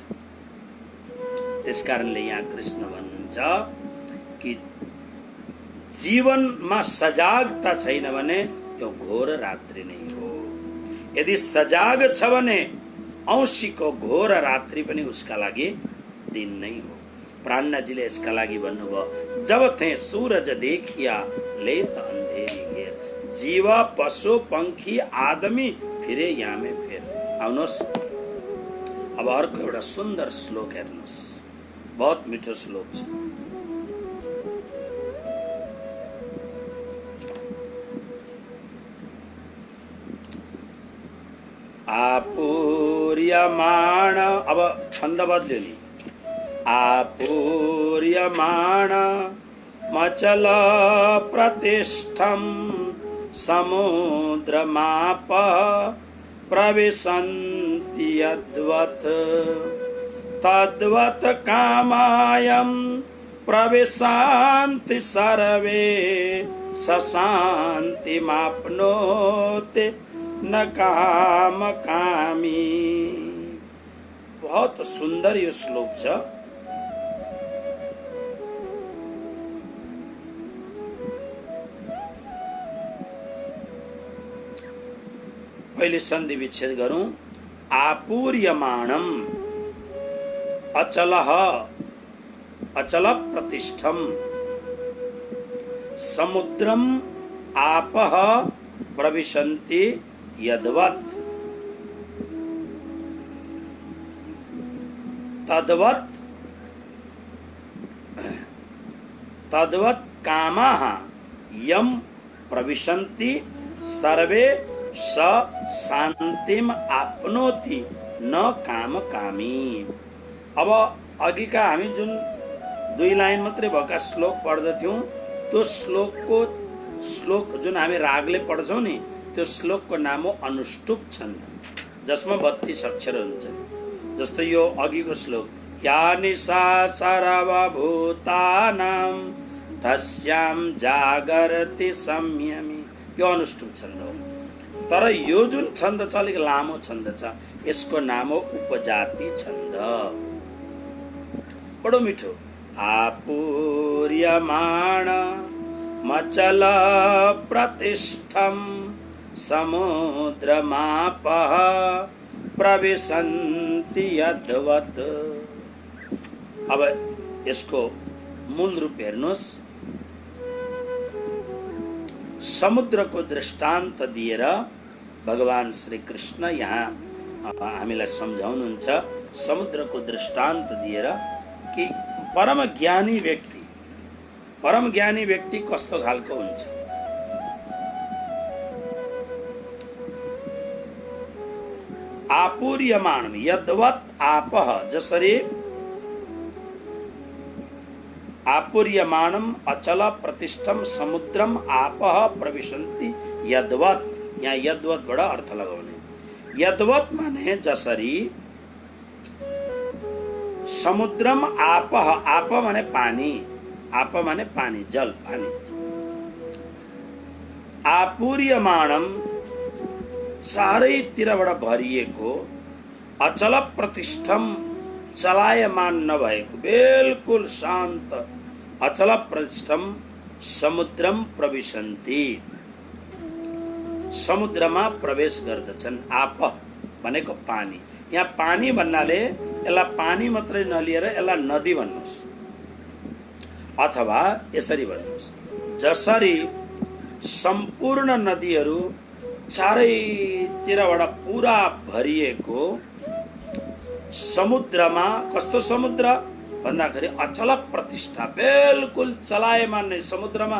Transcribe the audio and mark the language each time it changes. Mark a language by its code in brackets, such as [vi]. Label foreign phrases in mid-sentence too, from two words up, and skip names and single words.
[ne] त्यसकारणले यहाँ कृष्ण भन्नुहुन्छ कि जीवनमा सजागता छैन भने त्यो घोर रात्रि नै हो। यदि सजाग छ भने औँसीको घोर रात्रि पनि उसका लागि दिन नै हो। प्राणनाजीले यसका लागि भन्नुभयो, [hi] जब थे सूरज देखिया लेत अंधेरी घेर, जीव पशु पंखी आदमी फिरे यामे फेर। [ne] आउनुहोस्, अब अर्को एउटा सुन्दर श्लोक हेर्नुहोस्, बहुत मिठो श्लोक छ। आपूर्यमाण, अब छन्द बदल्यो नि, [sa] आपूर्यमाण मचल प्रतिष्ठम समुद्रमाप प्रविशन्ति यद्वत् तद्वत् कामायं प्रविशन्ति सर्वे सशान्तिमाप्नोति न काम कामी। [ne] बहुत सुन्दर यो श्लोक छ। पहिले सन्धि विच्छेद गरौं। [sa] आपूर्यमाणम अचलः अचल प्रतिष्ठम समुद्रम आपः प्रविशन्ति यद्वत् तद्वत् कामाः यम प्रविशन्ति सर्वे स शान्तिम आपनोति न काम कामी। [ne] अब अघिका हामी जुन 2 लाइन मात्रै भएका श्लोक पढ्दथ्यौं, त्यो श्लोक जुन हामी रागले पढ्छौं नि, त्यो श्लोकको नाम हो अनुष्टुप छन्द, जसमा 32 अक्षर हुन्छन्। जस्तो यो अघिको श्लोक, [sa] या निशा सर्वभूतानां तस्यां जागर्ति संयमी, [ne] यो अनुष्टुप छन्द हो। तर यो जुन छन्द छ अलिक लामो छन्द छ, यसको नाम हो उपजाति छन्द। बडो मिठो। [sa] आपूर्यमाण मचल प्रतिष्ठम समुद्रमापः प्रविशन्ति यद्वत्। [ne] अब यसको मूल रूप हेर्नुहोस्। समुद्रको दृष्टान्त दिएर भगवान श्री कृष्ण यहाँ हामीलाई सम्झाउनुहुन्छ। समुद्रको दृष्टान्त दिएर कि परम ज्ञानी व्यक्ति कस्तो खालको हुन्छ। [sa] आपूर्यमाण यद्वत् आपः, जसरी आपूर्यमाणम अचल प्रतिष्ठम समुद्रम आपः प्रविशन्ति यद्वत्। [ne] यहाँ यद्वत् बड़ा अर्थ लगाउने। यद्वत् माने जसरी, [sa] समुद्रम आपः, [ne] आप माने पानी, आप माने पानी, जल पानी। आपूर्यमाणम चारैतिरबाट भरिएको, [sa] अचल प्रतिष्ठम [ne] चलायमान नभएको, बिल्कुल शान्त [sa] अचल प्रतिष्ठम समुद्रम प्रविशन्ति, [ne] समुद्रमा प्रवेश गर्दछन्। आप भनेको पानी। यहाँ पानी भन्नाले यसलाई पानी मात्रै नलिएर यसलाई नदी भन्नुहोस्, अथवा यसरी भन्नुहोस्, जसरी सम्पूर्ण नदीहरू चारैतिरबाट पुरा भरिएको समुद्रमा, कस्तो समुद्र भन्दाखेरि [sa] अचल प्रतिष्ठा, [ne] बिल्कुल चलायमान नै समुद्रमा।